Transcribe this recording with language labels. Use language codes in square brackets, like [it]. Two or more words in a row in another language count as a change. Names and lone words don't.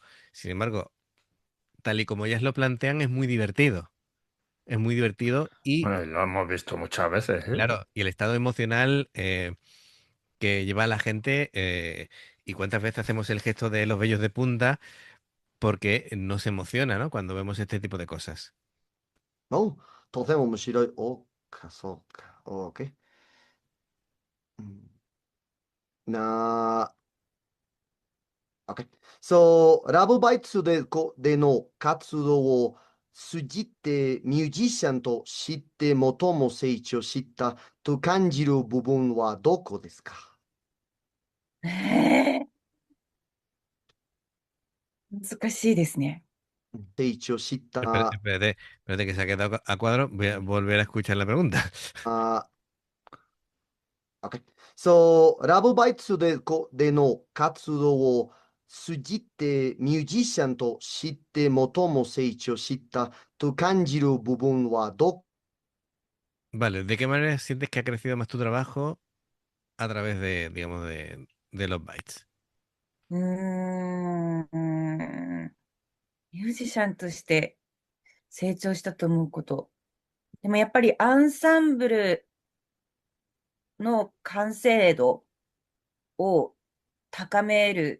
[es] Sin embargo, tal y como ellas lo plantean, es muy divertido. Es muy divertido y, Bueno, y lo hemos visto muchas veces, ¿eh? claro, y el estado emocional que lleva a la gente, y cuántas veces hacemos el gesto de los vellos de punta porque nos emociona, ¿no? Cuando vemos este tipo de cosas. [ja] のとても面白い。おか、そうか。OK。うん、な、OK。そう、ラブバイツでの活動を通じてミュージシャンとして最も成長したと感じる部分はどこですか？え難しいですね。成長し [es] Espérate, [ja] た、 [es] espérate, espérate que se ha quedado a cuadro. Voy a volver a escuchar la pregunta. [ja] あ、OK。そう、ラブバイツでの活動を通じてミュージシャンとして最も成長したと感じる部分はど [es] Vale, ¿de qué manera sientes que ha crecido más tu trabajo a través de, digamos, de los bytes? うーん。 [ja] ミュージシャンとして成長したと思うこと。でもやっぱりアンサンブルの完成度を高める。